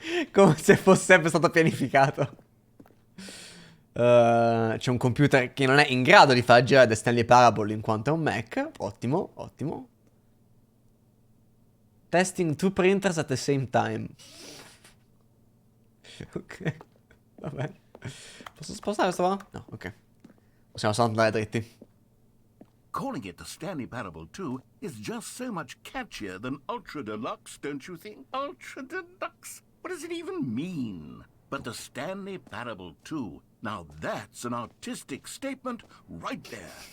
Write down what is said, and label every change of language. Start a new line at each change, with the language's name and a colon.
Italian: Come se fosse sempre stato pianificato. C'è un computer che non è in grado di far girare The Stanley Parable in quanto è un Mac. Ottimo, ottimo.
English: Testing 2 printers at the same time.
Italian: Ok, va bene. Posso spostare questo qua? No, ok. Possiamo solo andare dritti.
English: Calling it the Stanley Parable 2 is just so much catchier than Ultra Deluxe, don't you think? Ultra Deluxe? What does it even mean? But the Stanley Parable 2, now that's an artistic statement right there.